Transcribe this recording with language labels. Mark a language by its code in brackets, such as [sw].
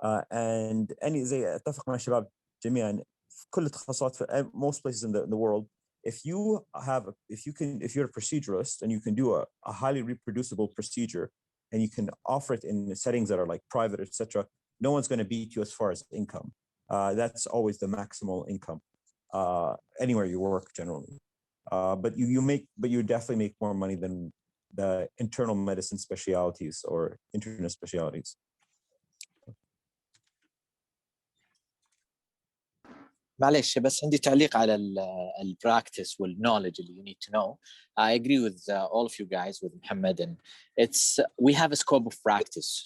[en] And any زي اتفق مع الشباب جميعا في كل التخصصات في most places in the world, if you're a proceduralist and you can do a highly reproducible procedure and you can offer it in settings that are like private, etc., no one's going to beat you as far as income. That's always the maximal income anywhere you work generally. But you definitely make more money than the internal medicine specialties or internet specialties. [ar] معلش بس عندي تعليق على البراكتس والكنولج اللي you need to know. [en] I agree with all of you guys, with Mohammed, and we have a scope of practice.